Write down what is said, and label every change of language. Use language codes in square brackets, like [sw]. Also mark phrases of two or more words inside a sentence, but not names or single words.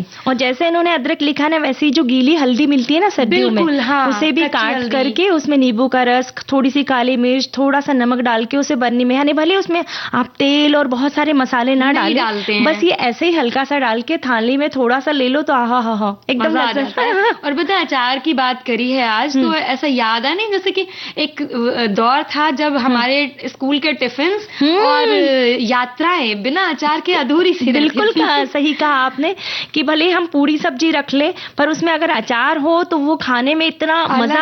[hi] और जैसे इन्होंने अदरक लिखा ना, वैसे ही जो गीली हल्दी मिलती है ना सर्दियों में, उसे भी काट करके उसमें नींबू का रस, थोड़ी सी काली मिर्च, थोड़ा सा नमक डाल के उसे बर्नी में, यानी भले उसमें आप तेल और बहुत सारे मसाले ना डालते हैं, बस ये ऐसे ही हल्का सा डाल के थाली में थोड़ा सा ले लो तो आहा हा हा एकदम मजा आ जाता है। और पता है अचार की बात करी है आज तो ऐसा याद है नहीं, जैसे कि एक दौर था जब हमारे स्कूल के टिफिन और यात्राएं बिना अचार के अधूरी सी। बिल्कुल सही कहा आपने कि भले हम पूरी सब्जी रख ले पर उसमें अगर अचार हो तो वो खाने में इतना मजा